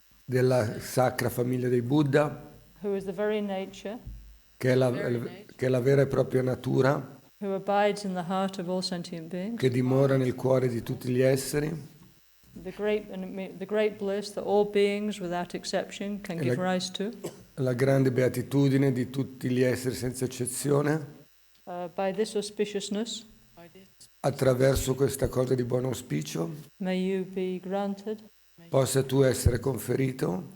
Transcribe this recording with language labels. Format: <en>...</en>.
<it>della sacra famiglia dei Buddha,</it> <en>who is the very nature,</en> <it>che è la vera e propria natura,</it> <en>who abides in the heart of all sentient beings,</en> <it>che dimora nel cuore di tutti gli esseri,</it> <en>the great bliss that all beings without exception can give rise to,</en> <it>la grande beatitudine di tutti gli esseri senza eccezione.</it> <en>By this auspiciousness,</en> <it>attraverso questa cosa di buon auspicio,</it> <en>may you be granted</en> <it>possa tu essere conferito</it>